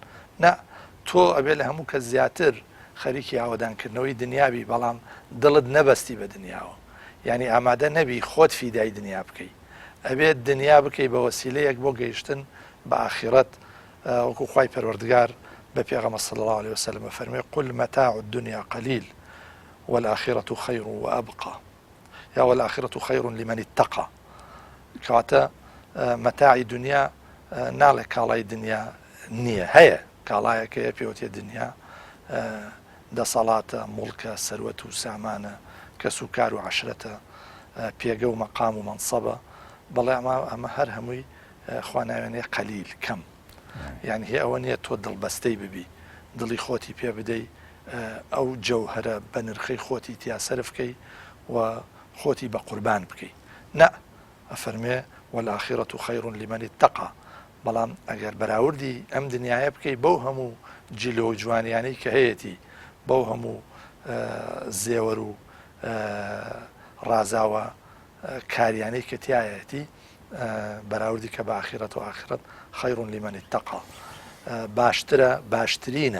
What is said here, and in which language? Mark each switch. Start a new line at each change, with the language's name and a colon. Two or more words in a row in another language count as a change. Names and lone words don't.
Central Kurdish: نە، تۆ ئەبێ لە هەموو کە زیاتر خەریکی ئاوەدانکردنەوەی دنیابی، بەڵام دڵت نەبەستی بە دنیاوە، ینی ئامادە نەبی خۆت فیدای دنیا بکەی، ئەبێت دنیا بکەی بە وەسیلەیەک بۆ گەیشتن بە ئاخیرەت. وەکو خوای پەروەردگار بە پێغەمبەر
Arabic: صلی الله عليه وسلم فەرمووی قل متاع الدنيا قليل والآخرة خير وأبقى یا والآخرة خير لمن اتقى.
Central Kurdish: کەواتە مەتاعی دنیا ناڵێ کاڵای دنیا نییە، هەیە کاڵایەکەیە پێوتێ دنیا، دەسەڵاتە، موڵکە، سەروەت و سامانە، کەس و کار و عەشرەتە، پێگە و مەقام و مەنسەبە، بەڵێ ئەمە هەر هەمووی خوا ناوێنێ قەلیل، کەم. یعنی هی ئەوە نییە تۆ دڵبەستەی ببی، دڵی خۆتی پێ بدەی، ئەو جەوهەرە بە نرخەی خۆتی تیا سەرفکەی و خۆتی بە قوربان بکەی. نە، ئەفەرمێ
Arabic: والآخرة خير لمن اتقى.
Central Kurdish: بەڵام ئەگەر بەراوردی ئەم دنیاە بکەی بەو هەموو جیلۆ و جوانیانەی کە هەیەی، بەو هەموو زێوەر و ڕازاوە کاریانەی کە تایەتی، بەراوردی کە بە ئاخیرەت و
Arabic: ئاخرەت خەیر لمن اتقى
Central Kurdish: باشترە، باشترینە.